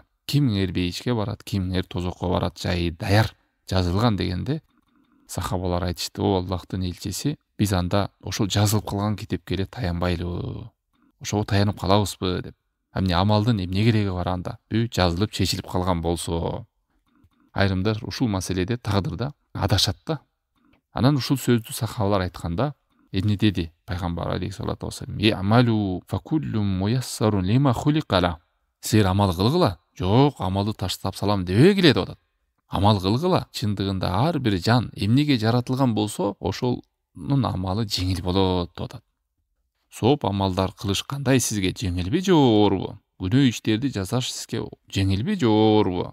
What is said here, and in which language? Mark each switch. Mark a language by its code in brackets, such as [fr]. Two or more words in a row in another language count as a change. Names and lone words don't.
[ky] Кимиңер бейишке барат, кимиңер тозокко барат, жайы даяр жазылган дегенде, сахабалар айтышты: о Аллахтын элчиси, биз анда ошол жазылып калган китепке эле таянбайлыбы, ошого таянып калабызбы деп. Эмне амалдын эмне кереги бар анда? Бүт жазылып чечилип калган болсо. Айрымдар ушул маселеде тагдырда адашат да. Анан ушул сөздү сахабалар айтканда, эмне деди пайгамбар [ar] عليه الصلاة والسلام: اعملوا فكل ميسر لما خلق له. [ky] Силер амал кылгыла. Жок, амалды таштап салам дебегиле деп атат. Амал кылгыла. Чындыгында ар бир жан эмнеге жаратылган болсо, ошонун амалы жеңил болот деп атат. Сооп амалдар кылыш кандай сизге жеңилби же оорбу? Күнөө иштерди жасаш сизге жеңилби же оорбу?